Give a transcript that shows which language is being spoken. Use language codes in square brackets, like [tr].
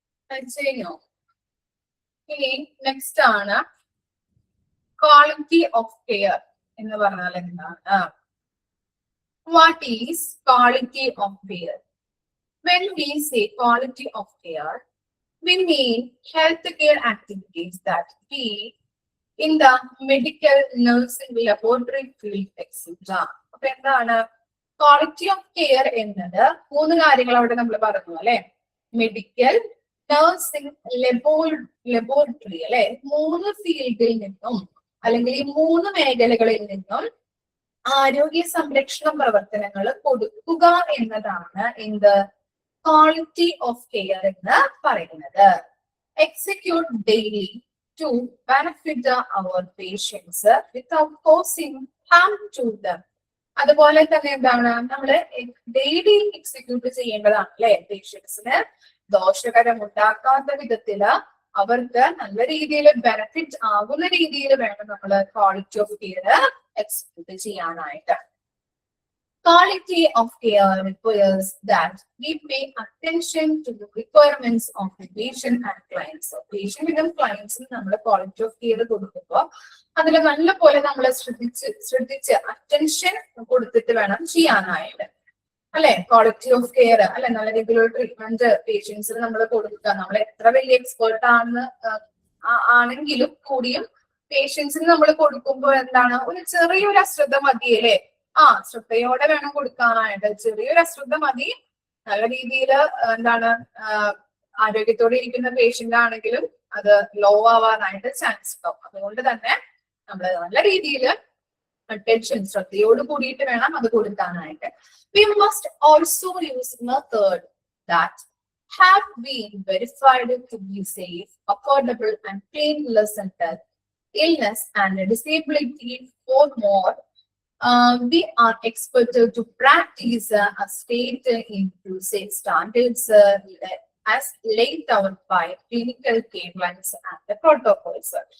[ml] കഴിഞ്ഞോ? ഇനി നെക്സ്റ്റ് ആണ് ക്വാളിറ്റി ഓഫ് കെയർ എന്ന് പറഞ്ഞാൽ എന്താണ്? [en] What is quality of care? When we say quality of care, we mean healthcare activities that we in the medical, nursing, laboratory field, etc. [ml] അപ്പൊ എന്താണ് quality of care എന്നത്? 3 കാര്യങ്ങൾ അവിടെ നമ്മൾ പറഞ്ഞു അല്ലെ. മെഡിക്കൽ, നഴ്സിംഗ്, ലബോറട്ടറി അല്ലെ. 3 ഫീൽഡിൽ നിന്നും അല്ലെങ്കിൽ ഈ 3 മേഖലകളിൽ നിന്നും ആരോഗ്യ സംരക്ഷണ പ്രവർത്തനങ്ങൾ കൊടുക്കുക എന്നതാണ് എന്ത്? ക്വാളിറ്റി ഓഫ് കെയർ എന്ന് പറയുന്നത്. [en] Execute daily to benefit our patients without causing harm to them. [ml] അതുപോലെ തന്നെ എന്താണ്? നമ്മള് ഡെയിലി എക്സിക്യൂട്ട് ചെയ്യേണ്ടതാണ് അല്ലെ. പേഷ്യൻസിന് ദോഷകരം ഉണ്ടാക്കാത്ത വിധത്തില് അവർക്ക് നല്ല രീതിയിൽ ബെനിഫിറ്റ് ആകുന്ന രീതിയിൽ വേണം നമ്മൾ ക്വാളിറ്റി ഓഫ് കെയർ എക്സിക്യൂട്ട് ചെയ്യാനായിട്ട്. [en] Quality of care requires that we pay attention to the requirements of the patient and clients. [ml] So, patient clients നമ്മൾ quality of care കൊടുക്കുമ്പോൾ അതിൽ നല്ല പോലെ നമ്മൾ ശ്രദ്ധിച്ച് അറ്റൻഷൻ കൊടുത്തിട്ട് വേണം ചെയ്യാനായിട്ട് അല്ലെ. ക്വാളിറ്റി ഓഫ് കെയർ അല്ലെ, നല്ല രീതിയിലുള്ള ട്രീറ്റ്മെന്റ് പേഷ്യൻസിന് നമ്മൾ കൊടുക്കുക. നമ്മൾ എത്ര വലിയ എക്സ്പേർട്ട് ആണെങ്കിലും കൂടിയും പേഷ്യൻസിന് നമ്മൾ കൊടുക്കുമ്പോൾ എന്താണ്? ഒരു ചെറിയൊരു അശ്രദ്ധ മതിയല്ലേ. ശ്രദ്ധയോടെ വേണം കൊടുക്കാനായിട്ട്. ചെറിയൊരു അശ്രദ്ധ മതി. നല്ല രീതിയിൽ എന്താണ് ആരോഗ്യത്തോടെ ഇരിക്കുന്ന പേഷ്യന്റ് ആണെങ്കിലും അത് ലോ ആവാനായിട്ട് ചാൻസ് ഉണ്ടാവും. അതുകൊണ്ട് തന്നെ നമ്മൾ നല്ല രീതിയിൽ അറ്റൻഷൻ ശ്രദ്ധയോട് കൂടിയിട്ട് വേണം അത് കൊടുക്കാനായിട്ട്. [en] We must also use method that have been verified to be safe, affordable and painless under illness and disability. For more, we are expected to practice a state into safe standards as laid out by clinical guidelines and the protocols.